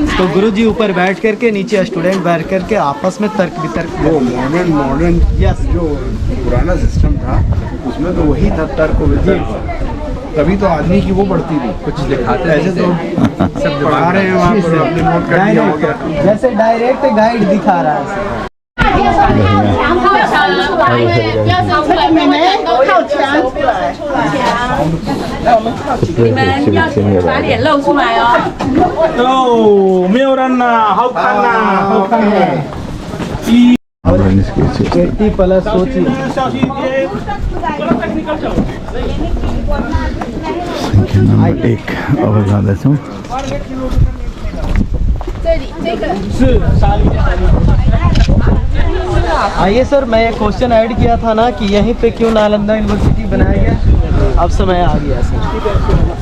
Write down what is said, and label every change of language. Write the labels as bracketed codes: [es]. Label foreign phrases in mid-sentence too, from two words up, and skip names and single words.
[hi] तो गुरुजी ऊपर बैठ करके नीचे स्टूडेंट बैठ करके आपस में तर्क वितर्क। वो मॉडर्न यस जो पुराना सिस्टम था उसमें तो वही था तर्क वितर्क, तभी तो आदमी की वो बढ़ती थी। कुछ दिखाते ऐसे तो सब पढ़ा रहे हैं वहाँ पर अपने नोट कर दिया हो गया। डायरेक्ट जैसे [en] direct guide [hi] दिखा रहा है सर। [zh] 你们要把脸露出来哦。哦，没有人呐，好看呐，好看的。 [hi] 80 प्लस सोचिए। [ne] संख्या नंबर 1 अब जाँदैछौँ। [hi] आइए सर, मैं एक [en] question add [hi] किया था ना कि यहीं पे क्यों नालंदा यूनिवर्सिटी बनाया गया, अब समय आ गया सर।